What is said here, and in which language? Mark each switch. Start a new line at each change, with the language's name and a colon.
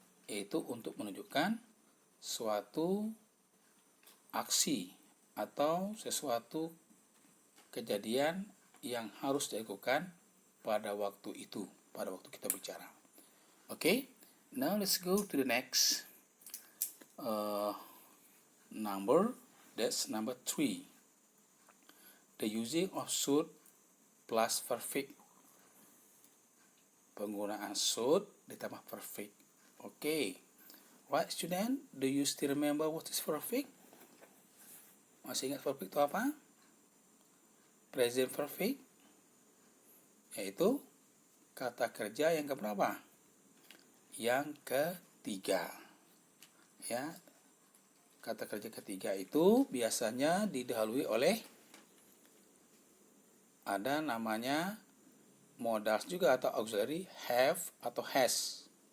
Indonesian: Yaitu untuk menunjukkan suatu aksi atau sesuatu kejadian yang harus dilakukan pada waktu itu, pada waktu kita bicara.
English: Okay, now let's go to the next number. That's number 3. The using of should plus perfect.
Indonesian: Penggunaan should ditambah perfect.
English: Okay, right, student? Do you still remember what is perfect?
Indonesian: Masih ingat perfect itu apa? Present perfect, yaitu kata kerja yang keberapa? Yang ketiga. Ya, kata kerja ketiga itu biasanya didahului oleh ada namanya modals juga atau auxiliary have atau has.